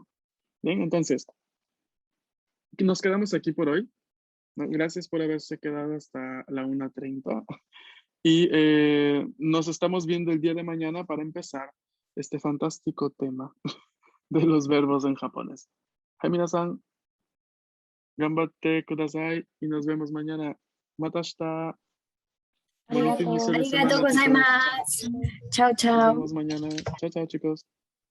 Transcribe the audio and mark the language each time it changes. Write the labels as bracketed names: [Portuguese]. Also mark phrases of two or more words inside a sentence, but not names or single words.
[Spanish] Bien, entonces, nos quedamos aquí por hoy, ¿no? Gracias por haberse quedado hasta la 1:30 y nos estamos viendo el día de mañana para empezar este fantástico tema de los verbos en japonés. [Japanese] はい皆さん、頑張ってください [Spanish] y nos vemos mañana. [Japanese] またした. [Spanish] Bonito inicio de semana, chicos. Chao, Nos chao. vemos mañana. Chao, chao, chicos.